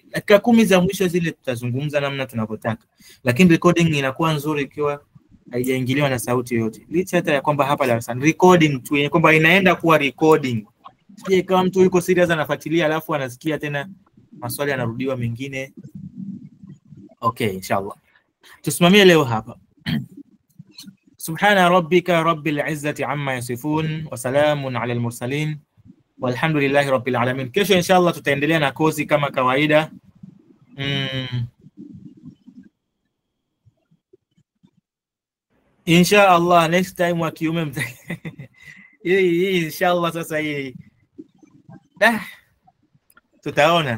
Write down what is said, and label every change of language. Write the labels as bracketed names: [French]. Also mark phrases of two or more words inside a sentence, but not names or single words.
[Swahili] Dakika 10 za mwisho zile tutazungumza namna tunavyotaka. Lakini recording inakuwa nzuri ikiwa haijaingiliwa na sauti yoyote. Licha hata ya kwamba hapa darasani recording tu, kwamba inaenda kuwa recording. Sije kama mtu yuko serious anafuatilia alafu anasikia tena maswali yanarudiwa mengine. Okay, inshallah. Tusimamie leo hapa. [Arabic] سبحان ربك رب العزة عما يصفون وسلام على المرسلين والحمد لله رب العالمين. [Swahili] Kesho inshallah tutaendelea na kozi kama kawaida. Inshallah [English] next time [Swahili] wa kiume hii inshallah sasa hii tutaona.